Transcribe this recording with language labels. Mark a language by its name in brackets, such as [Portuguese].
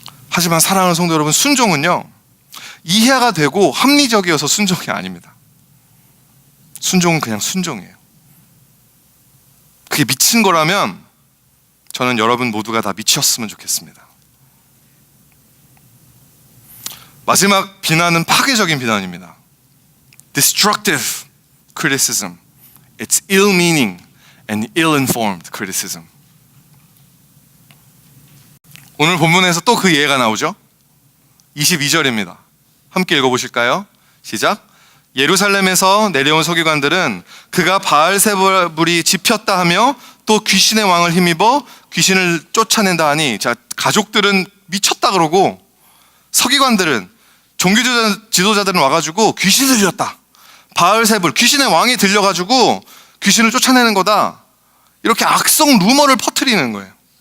[Korean] 하지만 사랑하는 성도 여러분, 순종은요, 이해가 되고 합리적이어서 순종이 아닙니다. 순종은 그냥 순종이에요. 그게 미친 거라면 저는 여러분 모두가 다 미쳤으면 좋겠습니다. 마지막 비난은 파괴적인 비난입니다. [English] Destructive criticism. It's ill-meaning and ill-informed criticism. [Korean] 오늘 본문에서 또 그 예가 나오죠. 22절입니다. 함께 읽어보실까요? 시작. 예루살렘에서 내려온 서기관들은 그가 바알세불이 집혔다 하며 또 귀신의 왕을 힘입어 귀신을 쫓아낸다 하니, 자, 가족들은 미쳤다 그러고 서기관들은, 종교 지도자들은 와가지고 귀신이 들렸다, 바알세불 귀신의 왕이 들려가지고 귀신을 쫓아내는 거다, 이렇게 악성 루머를 퍼뜨리는 거예요.